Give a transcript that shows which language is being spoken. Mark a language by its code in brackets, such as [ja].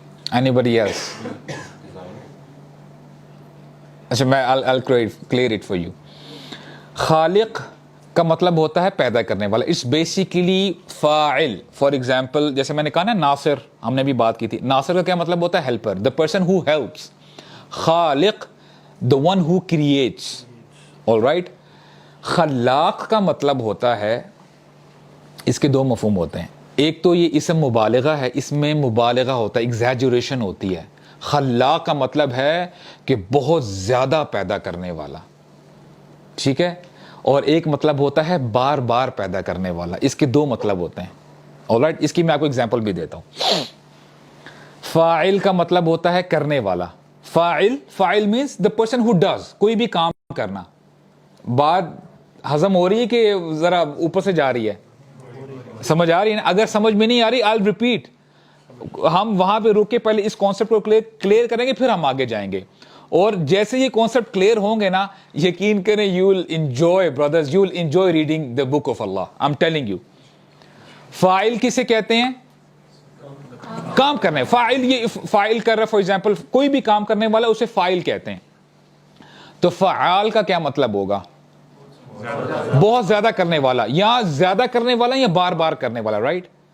[en] Any else? [ur] اچھا میں [en] I'll clear it for you. [ur] خالق کا مطلب ہوتا ہے پیدا کرنے والا. [en] it's basically [ur] فاعل. فار ایگزامپل جیسے میں نے کہا نا ناصر, ہم نے بھی بات کی تھی, ناصر کا کیا مطلب ہوتا ہے؟ Helper, [en] the person who helps. خالق the one who creates. all right. [ur] خلاق کا مطلب ہوتا ہے, اس کے دو مفہوم ہوتے ہیں. ایک تو یہ اسم مبالغہ ہے, اس میں مبالغہ ہوتا ہے, ایگزیجریشن ہوتی ہے. خلاق کا مطلب ہے کہ بہت زیادہ پیدا کرنے والا, ٹھیک ہے. اور ایک مطلب ہوتا ہے بار بار پیدا کرنے والا. اس کے دو مطلب ہوتے ہیں. alright, اس کی میں آپ کو اگزامپل بھی دیتا ہوں. فاعل کا مطلب ہوتا ہے کرنے والا. [en] فاعل means the person who does, [ur] کوئی بھی کام کرنا. بات ہضم ہو رہی ہے کہ ذرا اوپر سے جا رہی ہے؟ سمجھ آ رہی ہے نا؟ اگر سمجھ میں نہیں آ رہی [en] I'll repeat. [ur] ہم وہاں پہ رک کے پہلے اس کانسیپٹ کو کلیئر کریں گے, پھر ہم آگے جائیں گے. اور جیسے یہ کانسیپٹ کلیئر ہوں گے نا, یقین کریں [en] you will enjoy brothers, you will enjoy reading the book of Allah. I'm telling you. [ur] فاعل کسے کہتے ہیں؟ کام کرنے. فاعل یہ فاعل کر رہا ہے, [en] for example [ur] کوئی بھی کام کرنے والا اسے فاعل کہتے ہیں. تو فعال کا کیا مطلب ہوگا؟ بہت زیادہ کرنے والا, یا زیادہ کرنے والا یا بار بار کرنے والا, رائٹ.